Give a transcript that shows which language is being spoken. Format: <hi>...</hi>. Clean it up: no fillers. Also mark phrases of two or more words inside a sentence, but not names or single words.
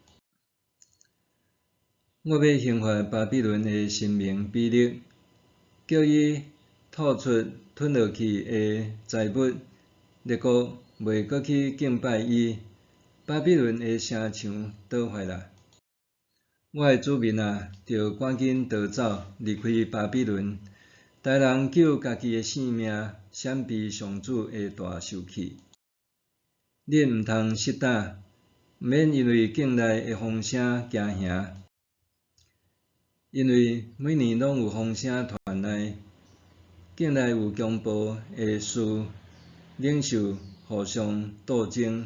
<nan>我要刑罚巴比伦的神明比勒，叫伊吐出吞落去的财物，列国袂阁去敬拜伊。巴比伦的城墙倒坏啦！我的子民啊，着赶紧逃走，离开巴比伦。大人救家己的性命，闪避上主的大受气。恁毋通失胆，毋免因为境内的风声惊吓，因为每年拢有风声传来，境内有强暴的事，领袖互相斗争。</nan>